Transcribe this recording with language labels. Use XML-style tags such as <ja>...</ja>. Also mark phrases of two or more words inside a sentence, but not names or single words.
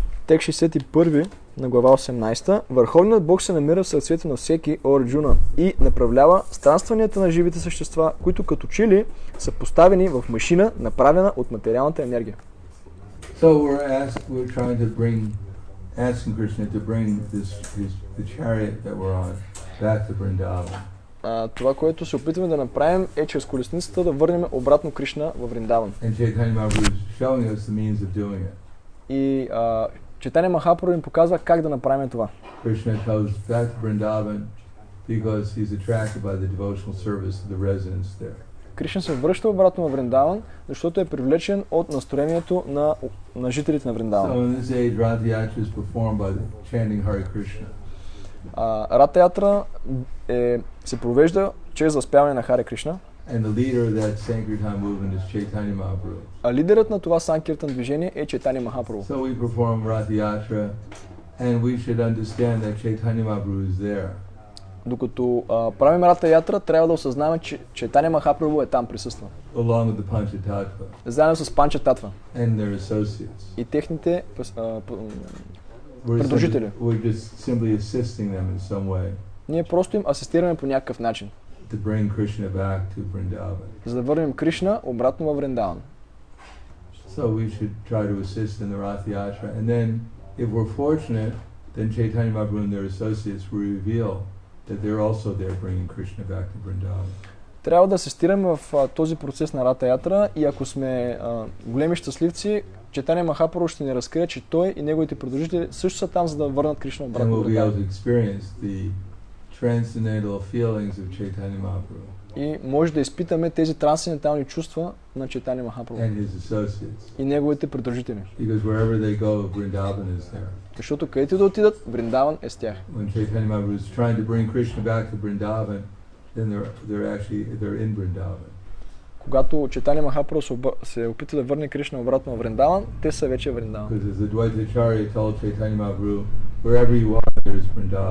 <bg>текст 61 на глава 18. Върховният Бог се намира в сърцето на всеки, о Арджуна, и направлява странстванията на живите същества, които като че ли са поставени в машина, направена от материалната енергия.</bg> <en>So we're trying to asking Krishna to bring the chariot that we're on back to Vrindavan.</en> <bg>Това, което се опитваме да направим, е чрез колесницата да върнем обратно Кришна във Вриндаван.</bg> <en>And Chaitanya Mahaprabhu is showing us the means of doing it.</en> <bg>И Чайтания Махапрабху им показва как да направим това.</bg> <en>Krishna goes back to Vrindavan because he's attracted by the devotional service of the residents there.</en> <bg>Кришна се връща обратно в Вриндаван, защото е привлечен от настроението на жителите на Вриндаван.</bg> <en>So in this age, Ratha Yatra is performed by chanting Hare Krishna.</en> <bg>Рата Ятра се провежда чрез възпяване на Харе Кришна.</bg> <en>And the leader of that Sankirtan movement is Chaitanya Mahaprabhu.</en> <bg>А лидерът на това Санкиртан движение е Чайтания Махапрабху.</bg> <en>So we perform Ratha Yatra and we should understand that Chaitanya Mahaprabhu is there.</en> <bg>Докато правим Рата Ятра, трябва да осъзнаваме, че Чайтания Махапрабху е там присъства.</bg> <en>Along with the Panchatattva.</en> <bg>Заедно с Панча Татва.</bg> <en>And their associates.</en> <bg>И техните придружители.</bg> <en>We're just simply assisting them in some way.</en> <bg>Ние просто им асистираме по някакъв начин.</bg> <en>To bring Krishna back to Vrindavan.</en> <bg>За да върнем Кришна обратно във Вриндаван.</bg> <en>So we should try to assist in the Rath Yatra, and then, if we're fortunate, then Chaitanya Mahaprabhu and their associates will reveal that they're also there bringing Krishna back to Vrindavan.</en> <bg>Трябва да асистираме в този процес на Рата Ятра и ако сме големи щастливци, Чайтания Махапрабху ще ни разкрие, че той и неговите придружители също са там, за да върнат Кришна обратно в Вриндаван.</bg> <en>Transcendental feelings of Chaitanya Mahaprabhu.</en> <bg>И може да изпитаме тези трансцендентални чувства на Чайтания Махапрабху</bg> <en>And his associates.</en> <bg>И неговите придружители.</bg> <en>Because wherever they go, Vrindavan is there.</en> <bg>Защото където да отидат, Вриндаван е с тях.</bg> <en>When Chaitanya Mahaprabhu is trying to bring Krishna back to Vrindavan, then they're in Vrindavan.</en> <bg>Когато Чайтания Махапрабху се опита да върне Кришна обратно в Вриндаван, те са вече в Вриндаван.</bg> <en>Because as the Dvaitacharya told Chaitanya Mahaprabhu, wherever you are, there is Vrindavan.</en>